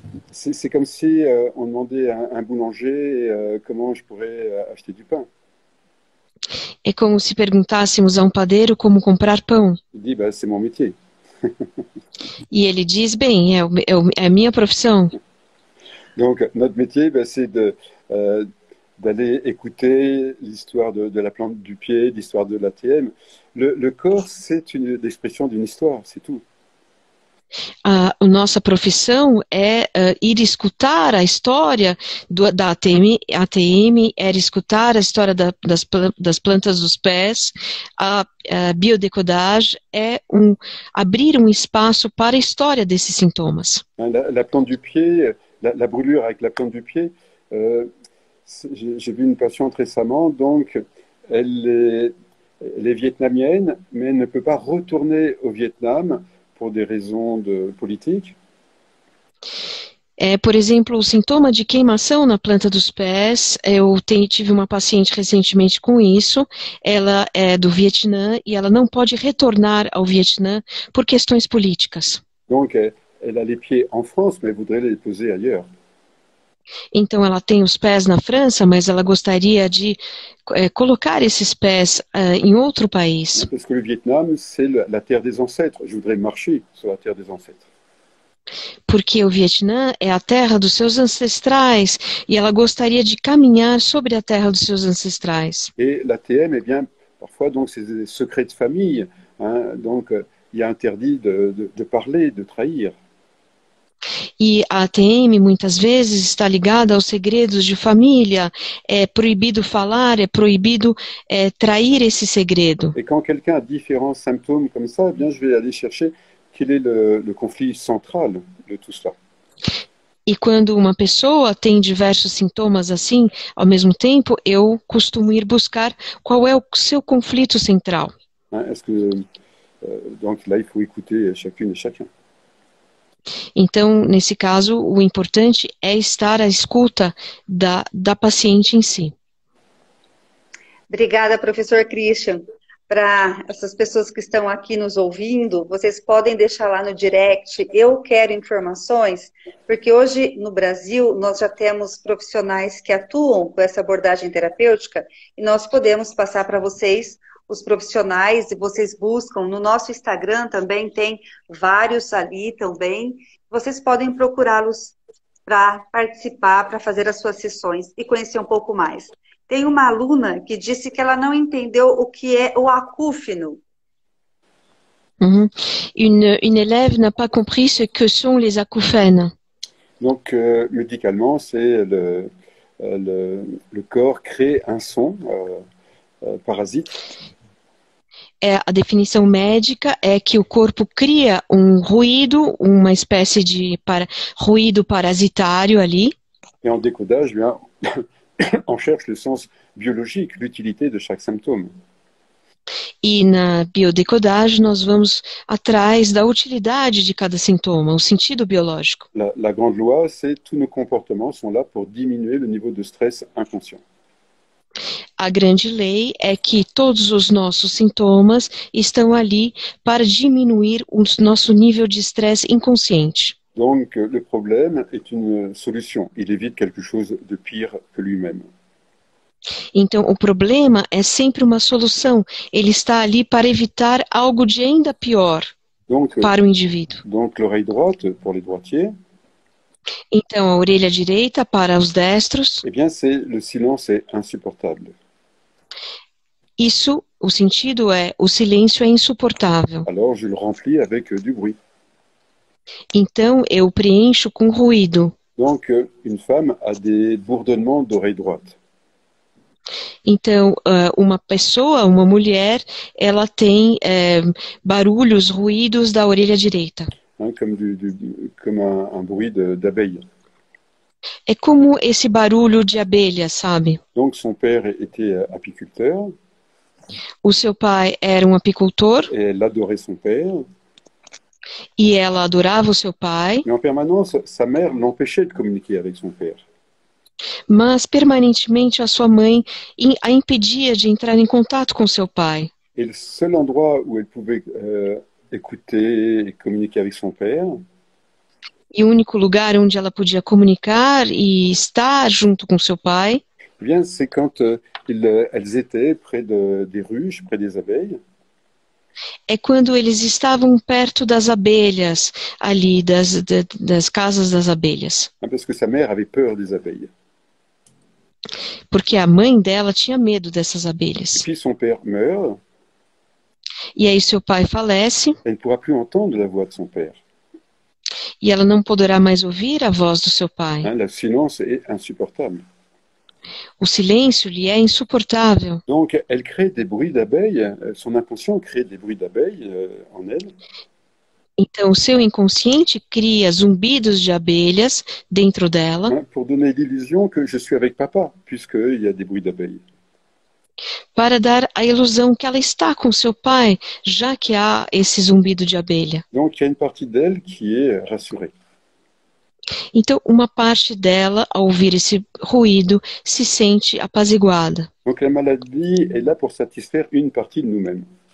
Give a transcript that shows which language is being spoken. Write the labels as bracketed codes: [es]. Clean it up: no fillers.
[fr] C'est comme si on demandait à un boulanger comment je pourrais acheter du pain. [pt] É como se perguntássemos a um padeiro como comprar pão. [fr] Il dit, c'est mon métier. [pt] E ele diz, bem, é a minha profissão. [fr] Donc, notre métier, c'est d'aller écouter l'histoire de la plante du pied, l'histoire de l'ATM. Le corps, c'est l'expression d'une histoire, c'est tout. [pt] A nossa profissão é ir escutar a história da ATM, é escutar a história das plantas dos pés. A biodecodage é abrir um espaço para a história desses sintomas. [fr] La plante du pied... La brûlure avec la plante du pied, j'ai vu une patiente récemment, donc elle est vietnamienne, mais elle ne peut pas retourner au Vietnam pour des raisons politiques. [pt] Por exemplo, o sintoma de queimação na planta dos pés, eu tive uma paciente recentemente com isso, ela é do Vietnã e ela não pode retornar ao Vietnã por questões políticas. [fr] Donc, elle a les pieds en France, mais elle voudrait les poser ailleurs. [pt] Então ela tem os pés na França, mas ela gostaria de colocar esses pés em outro país. [fr] Parce que le Vietnam, c'est la terre des ancêtres. Je voudrais marcher sur la terre des ancêtres. [pt] Porque o Vietnã é a terra dos seus ancestrais e ela gostaria de caminhar sobre a terra dos seus ancestrais. [fr] Et l'ATM, eh bien, parfois, donc, c'est des secrets de famille. Hein, donc, il est interdit de parler, de trahir. [pt] E a ATM muitas vezes está ligada aos segredos de família. É proibido falar, é proibido trair esse segredo. [fr] Et quand quelqu'un a différents symptômes comme ça, eh bien, je vais aller chercher quel est le conflit central de tout cela. [pt] E quando uma pessoa tem diversos sintomas assim, ao mesmo tempo, eu costumo ir buscar qual é o seu conflito central. [fr] Hein, est-ce que, donc là, il faut écouter chacune et chacun. [pt] Então, nesse caso, o importante é estar à escuta da paciente em si. Obrigada, professor Christian. Para essas pessoas que estão aqui nos ouvindo, vocês podem deixar lá no direct, eu quero informações, porque hoje no Brasil nós já temos profissionais que atuam com essa abordagem terapêutica e nós podemos passar para vocês os profissionais e vocês buscam. No nosso Instagram também tem vários ali também. Vocês podem procurá-los para participar, para fazer as suas sessões e conhecer um pouco mais. Tem uma aluna que disse que ela não entendeu o que é o acúfeno. [fr] Une élève n'a pas compris ce que sont les acouphènes. Donc, médicalement, c'est le corps crée un son parasite. [pt] A definição médica é que o corpo cria um ruído, uma espécie de ruído parasitário ali. [fr] Et en décodage, bien, on cherche le sens biologique, l'utilité de chaque symptôme. [pt] E na biodecodagem nós vamos atrás da utilidade de cada sintoma, o sentido biológico. [fr] La grande loi, c'est tous nos comportements sont là pour diminuer le niveau de stress inconscient. [pt] A grande lei é que todos os nossos sintomas estão ali para diminuir o nosso nível de estresse inconsciente. [fr] Donc, le problème est une solution. Il évite quelque chose de pire que lui-même. [pt] Então, o problema é sempre uma solução. Ele está ali para evitar algo de ainda pior para o indivíduo. [fr] Donc, l'oreille droite, pour les droitiers. [pt] Então, a orelha direita para os destros. [fr] Eh bien, le silence est insupportable. [pt] Isso, o sentido é, o silêncio é insuportável. [fr] Alors, je le remplis avec du bruit. [pt] Então, eu preencho com ruído. [fr] Donc, une femme a des bourdonnements d'oreille droite. [pt] Então, uma pessoa, uma mulher, ela tem barulhos, ruídos da orelha direita. [fr] Hein, comme un bruit d'abeille. [pt] É como esse barulho de abelha, sabe? [fr] Donc, son père était apiculteur. [pt] O seu pai era um apicultor. [fr] Et elle adorait son père. [pt] E ela adorava o seu pai. [fr] Mais en permanence, sa mère l'empêchait de communiquer avec son père. [pt] Mas permanentemente a sua mãe a impedia de entrar em contato com seu pai. [fr] Et le seul endroit où elle pouvait écouter et communiquer avec son père, [pt] e o único lugar onde ela podia comunicar e estar junto com seu pai, [fr] eh bien, c'est quand elles étaient près des ruches, près des abeilles. [pt] É quando eles estavam perto das abelhas, ali, das casas das abelhas. [fr] Parce que sa mère avait peur des abeilles. [pt] Porque a mãe dela tinha medo dessas abelhas. [fr] Et puis son père meurt. [pt] E aí seu pai falece. [fr] Elle ne pourra plus entendre la voix de son père. [pt] E ela não poderá mais ouvir a voz do seu pai. [fr] Le silence est insupportable. [pt] O silêncio lhe é insuportável. [fr] Donc, elle crée des bruits d'abeilles, son inconscient crée des bruits d'abeilles en elle. [pt] Então, o seu inconsciente cria zumbidos de abelhas dentro dela. [fr] Pour donner l'illusion que je suis avec papa, puisqu'il y a des bruits d'abeilles. [pt] Para dar a ilusão que ela está com seu pai, já que há esse zumbido de abelha. [fr] Donc, il y a une partie d'elle qui est rassurée. [pt] Então, uma parte dela, ao ouvir esse ruído, se sente apaziguada. [fr] Donc, la maladie est là pour satisfaire une partie de nous-mêmes.